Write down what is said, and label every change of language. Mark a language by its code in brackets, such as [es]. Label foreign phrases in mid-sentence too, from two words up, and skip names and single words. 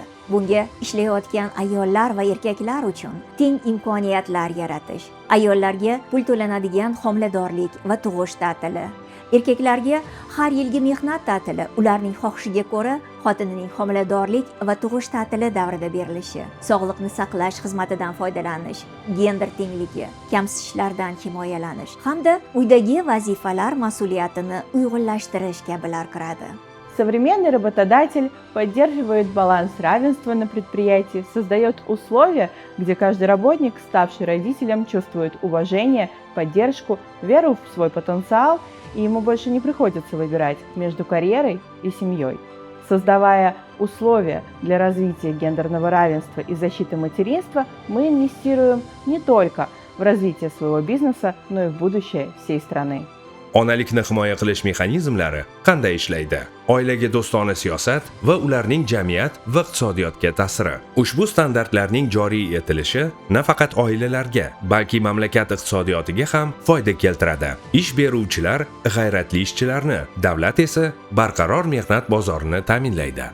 [uz] Bunga ishlayotgan ayollar va erkaklar uchun teng imkoniyatlar yaratish, ayollarga pul to'lanadigan homiladorlik va tug'ish ta'tili, erkaklarga har yilgi mehnat ta'tili ularning xohishiga ko'ra xotinining homiladorlik va tug'ish ta'tili davrida berilishi, sog'liqni saqlash xizmatidan foydalanish, gender tengligi, kamsitishlardan himoyalanish hamda uydagi vazifalar mas'uliyatini uyg'unlashtirish kabilar kiradi. [ru] Современный работодатель поддерживает баланс равенства на предприятии, создает условия, где каждый работник, ставший родителем, чувствует уважение, поддержку, веру в свой потенциал, и ему больше не приходится выбирать между карьерой и семьей. Создавая условия для развития гендерного равенства и защиты материнства, мы инвестируем не только в развитие своего бизнеса, но и в будущее всей страны. [uz] Onalikni himoya qilish mexanizmlari qanday ishlaydi? Oilaga do'stona siyosat va ularning jamiyat va iqtisodiyotga ta'siri. Ushbu standartlarning joriy etilishi nafaqat oilalarga, balki mamlakat iqtisodiyotiga ham foyda keltiradi. Ish beruvchilar g'ayratli ishchilarni, davlat esa barqaror mehnat bozorini ta'minlaydi.